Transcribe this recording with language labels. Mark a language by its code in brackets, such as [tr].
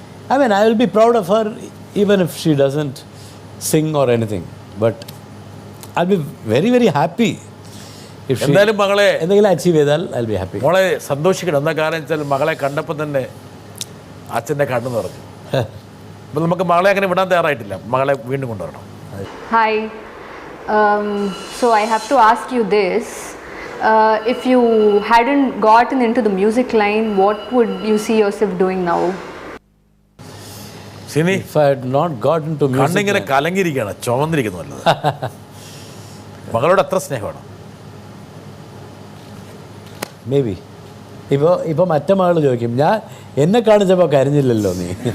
[en] I mean, I will be proud of her even if she doesn't sing or anything. But I'll be very, very happy if she [ml] എന്തായാലും മകളെ എന്തെങ്കിലും achieve ചെയ്താൽ [en] I'll be happy. [ml] മോളെ സന്തോഷിക്കണം. എന്താ കാരണം വെച്ചാൽ മകളെ കണ്ടപ്പോൾ തന്നെ അച്ഛൻ്റെ കണ്ണ് നിറഞ്ഞു. അപ്പം നമുക്ക് മകളെ അങ്ങനെ വിടാൻ തയ്യാറായിട്ടില്ല. മകളെ വീണ്ടും കൊണ്ടുവരണം. [en] Hi. So I have to ask you this. If you hadn't gotten into the music line, what would you see yourself doing now? [ml] Sini, [en] If I had not got into music, [ml] കണ്ണിങ്ങനെ കലങ്ങിയിരിക്കുകയാണ്, ചുമന്നിരിക്കുന്നു. മകളോട് എത്ര സ്നേഹമാണ്. [en] maybe [ml] ഇപ്പോൾ മറ്റേ മകൾ ചോദിക്കും, ഞാൻ എന്നെ കാണിച്ചപ്പോൾ കരഞ്ഞില്ലല്ലോ നീ.